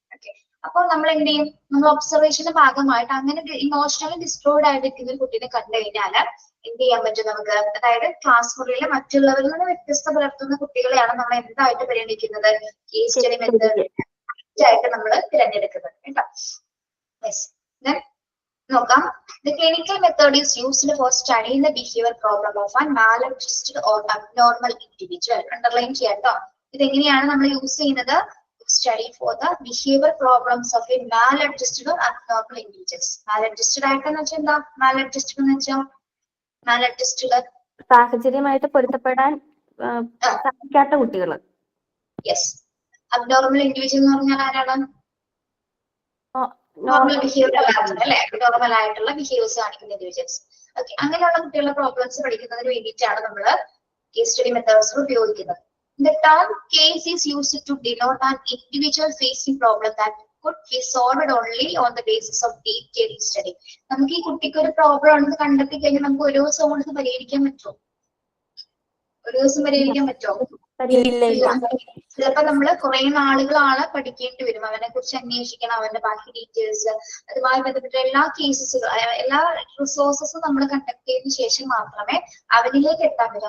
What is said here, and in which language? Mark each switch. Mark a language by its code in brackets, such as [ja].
[ml] Okay, അപ്പൊ നമ്മൾ എന്ത് ചെയ്യും? നമ്മൾ ഒബ്സർവേഷന്റെ ഭാഗമായിട്ട് അങ്ങനെ ഇമോഷണലി ഡിസ്ട്രോയിഡ് ആയിരിക്കുന്ന ഒരു കുട്ടീനെ കണ്ടു കഴിഞ്ഞാൽ എന്ത് ചെയ്യാൻ പറ്റും നമുക്ക്? അതായത് ക്ലാസ് മുറിയിലെ മറ്റുള്ളവരിൽ നിന്ന് വ്യത്യസ്ത പുലർത്തുന്ന കുട്ടികളെയാണ് നമ്മൾ എന്തായിട്ട് പരിഗണിക്കുന്നത്? കേസ് സ്റ്റഡി മെത്തേഡ് ആയിട്ട് നമ്മൾ തിരഞ്ഞെടുക്കുന്നത് കേട്ടോ. നോക്കാം. [en] The clinical method is used for studying the behavior problem of a maladjusted or abnormal individual. [ml] Underline ചെയ്യാട്ടോ. ഇതെങ്ങനെയാണ് നമ്മൾ യൂസ് ചെയ്യുന്നത്? [en] Study for the behavior problems of a maladjusted or abnormal individuals. [ml] Maladjusted ആയിട്ടെന്ന് വെച്ചാൽ എന്താ? Maladjusted എന്ന് വെച്ചാൽ maladjusted സാഹചര്യമായിട്ട് പൊരുത്തപ്പെടാൻ സാധിക്കാത്ത കുട്ടികൾ. യെസ്. അബ്നോർമൽ ഇൻഡിവിജ്വൽ എന്ന് പറഞ്ഞാൽ ആരാണ്? നോർമൽ ബിഹേവിയർ അല്ലാത്തത് അല്ലെ, നോർമൽ ആയിട്ടുള്ള ബിഹേവിയേഴ്സ് കാണിക്കുന്ന ഇൻഡിവിജ്വൽസ്. ഓക്കെ, അങ്ങനെയുള്ള കുട്ടികളുടെ പ്രോബ്ലംസ് പഠിക്കുന്നതിന് വേണ്ടിയിട്ടാണ് നമ്മൾ കേസ് സ്റ്റഡി മെത്തേഡ്സ് ഉപയോഗിക്കുന്നത്. [en] The term case is used to denote an individual facing problem that could be solved only on the basis of detailed study. [ml] നമുക്ക് ഈ കുട്ടിക്ക് ഒരു പ്രോബ്ലം ഉണ്ടെന്ന് കണ്ടെത്തി കഴിഞ്ഞാൽ നമുക്ക് ഒരു ദിവസം കൊണ്ട് പരിഹരിക്കാൻ പറ്റുമോ? ഒരു ദിവസം പരിഹരിക്കാൻ പറ്റുമോ? ചിലപ്പോ നമ്മള് കുറെ നാളുകളാണ് പഠിക്കേണ്ടി വരും. അവനെ കുറിച്ച് അന്വേഷിക്കണം, അവന്റെ ബാക്കി ഡീറ്റെയിൽസ്, അതുമായി ബന്ധപ്പെട്ട എല്ലാ കേസസും എല്ലാ റിസോഴ്സസും നമ്മൾ കണ്ടക്ട് ചെയ്തതിനു ശേഷം മാത്രമേ അവനിലേക്ക് എത്താൻ പറ്റൂ.